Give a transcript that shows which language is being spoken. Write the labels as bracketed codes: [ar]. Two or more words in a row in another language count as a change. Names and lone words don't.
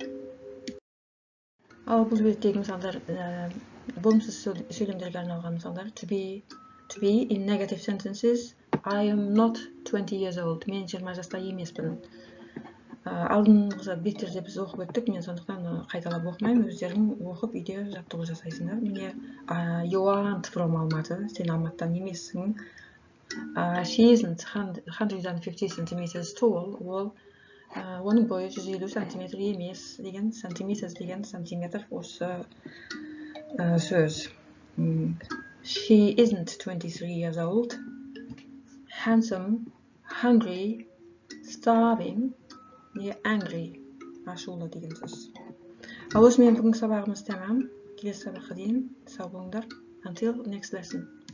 [kk] Ал бұл беттегі мысалдар, болымсыз сөйлемдерге арналған мысалдар [en] to be in negative sentences. I am not 20 years old. [kk] Мен 20 жаста емеспін. Алдыңғы беттерде біз оқып өттік, мен сондықтан қайталап оқымаймын, өздерің оқып үйде жаттығу жасайсыңдар. Міне [en] you aren't from [kk] Алматы, сен Алматыдан емессің. [en] She isn't 150 centimeters tall. [kk] Ол оның бойы 150 сантиметр емес деген, сантиметр деген сантиметр осы сөз. [en] She isn't 23 years old. Handsome, hungry, starving, angry. [kk] Ашулы деген сөз. Ал осымен бүгінгі сабағымыз тәмам. Келесі сабаққа дейін сау болыңдар. [en] Until next lesson.